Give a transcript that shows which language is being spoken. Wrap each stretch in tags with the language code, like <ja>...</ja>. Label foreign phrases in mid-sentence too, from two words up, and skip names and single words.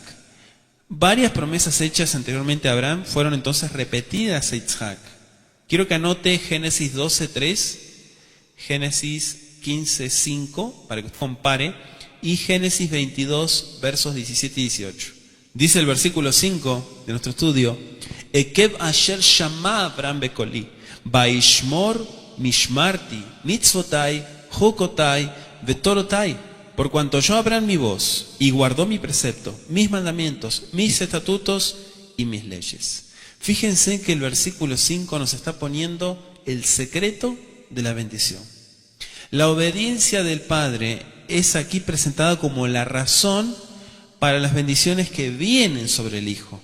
<es>Varias promesas hechas anteriormente a Abraham fueron entonces repetidas a Yitzhak. Quiero que anote Génesis 12:3, Génesis 15:5, para que compare, y Génesis 22, versos 17 y 18. Dice el versículo 5 de nuestro estudio:</es> <he>עקב אשר שמע אברהם בקלי, וישמר משמרתי, מצותי, חקותי, ותורותי.</he> <es>Por cuanto yo Abraham mi voz, y guardó mi precepto, mis mandamientos, mis estatutos y mis leyes. Fíjense que el versículo 5 nos está poniendo el secreto de la bendición. La obediencia del Padre es aquí presentada como la razón para las bendiciones que vienen sobre el Hijo.</es>